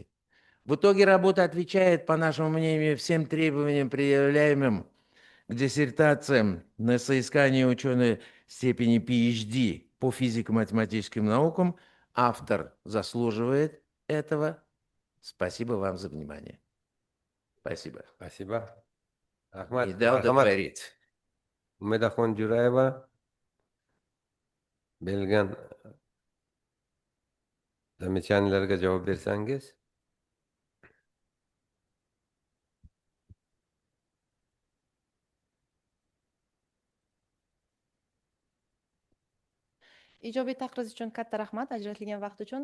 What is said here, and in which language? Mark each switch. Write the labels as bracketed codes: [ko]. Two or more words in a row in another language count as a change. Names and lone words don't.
[ru] В итоге работа отвечает, по нашему мнению, всем требованиям, предъявляемым к диссертациям на соискание ученой степени PhD по физико-математическим наукам. Автор заслуживает этого. Спасибо вам за внимание. Спасибо. Спасибо. И Rahmat, да marhamat. удовлетворит. [uz] Umidaxon Jo'rayeva berilgan замечанияларga javob bersangiz. Ijobiy taqriz uchun katta rahmat, ajratilgan vaqt uchun.